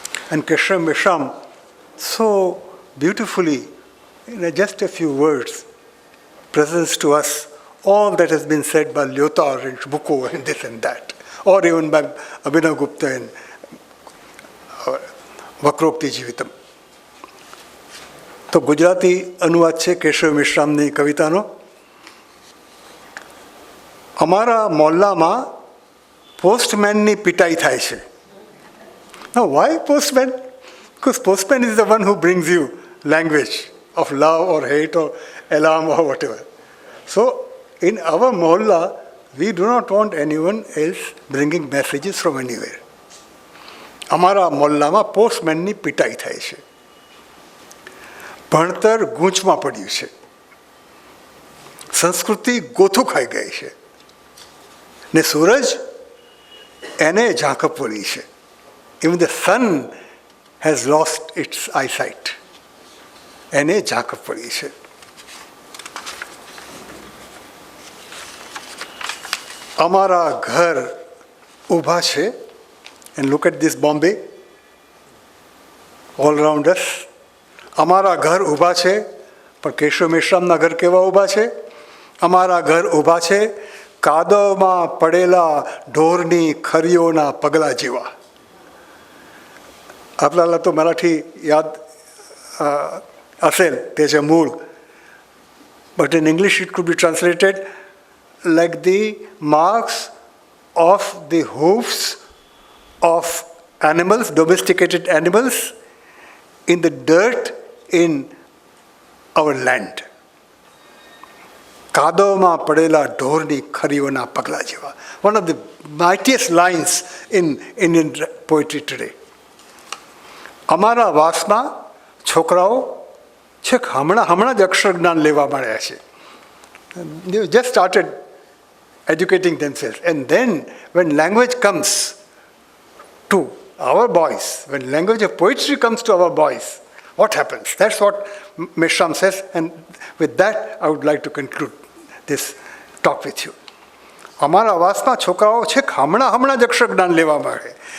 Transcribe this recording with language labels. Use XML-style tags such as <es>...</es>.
<en>And Keshav Mishram so beautifully, in just a few words, presents to us all that has been said by Lyotard and Foucault and this and that, or even by Abhinav Gupta in Vakrokti Jivitam.</en> <gu>તો ગુજરાતી અનુવાદ છે કેશવ મિશ્રામની કવિતાનો. અમારા મોહલ્લામાં પોસ્ટમેનની પિટાઈ થાય છે.</gu> <en>Now, why postman? Because postman is the one who brings you language of love or hate or alarm or whatever. So, in our mohalla, we do not want anyone else bringing messages from anywhere.</en> <gu>અમારા મોહલ્લામાં પોસ્ટમેનની પિટાઈ થાય છે. ભણતર ગૂંચમાં પડ્યું છે. સંસ્કૃતિ ગોથું ખાઈ ગઈ છે. ને સૂરજ એને ઝાંખપ પડી છે.</gu> <en>Even the sun has lost its eyesight.</en> <gu>એને ઝાંખપ પડી છે. અમારા ઘર ઊભા છે.</gu> <en>And look at this Bombay, all around us.</en> <gu>અમારા ઘર ઊભા છે, પણ કેશવ મિશ્રામના ઘર કેવા ઊભા છે? અમારા ઘર ઊભા છે કાદવમાં પડેલા ઢોરની ખરીઓના પગલા જેવા.</gu> <mr>आपल्याला तो मराठी याद असेल त्याचे मूळ,</mr> <en>but in English it could be translated like the marks of the hoofs of animals, domesticated animals, in the dirt in our land.</en> <gu>કાદવમાં પડેલા ઢોરની ખરીઓના પગલા જેવા.</gu> <en>One of the mightiest lines in Indian poetry today.</en> <gu>અમારા વાસમાં છોકરાઓ છેક હમણાં જ અક્ષર જ્ઞાન લેવા માંડ્યા છે.</gu> <en>They just started educating themselves. And then when language comes to our boys, when language of poetry comes to our boys, what happens? That's what Mishram says, and with that I would like to conclude this talk with you.</en> <gu>અમારા વાસમાં છોકરાઓ છે હમણાં જ અક્ષર જ્ઞાન લેવા માંડે.</gu>